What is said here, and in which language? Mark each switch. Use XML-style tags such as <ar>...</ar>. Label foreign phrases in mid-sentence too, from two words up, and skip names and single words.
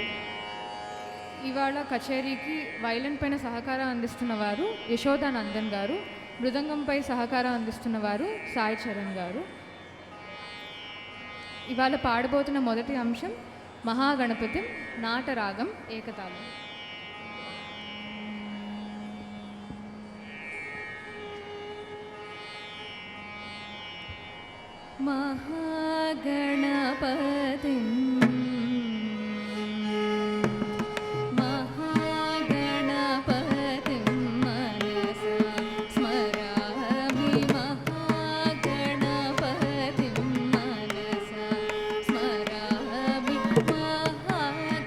<te>ఇవాళ కచేరీకి వైలన్ పైన సహకారం అందిస్తున్న వారు యశోదానందన్ గారు, మృదంగంపై సహకారం అందిస్తున్న వారు సాయి చరణ్ గారు. ఇవాళ పాడబోతున్న మొదటి అంశం మహాగణపతి నాటరాగం ఏకతాళం.</te> <sa>महागणपतिं महागणपतिं मनसा स्मरामि महागणपतिं मनसा स्मरामि महागणपतिं</sa>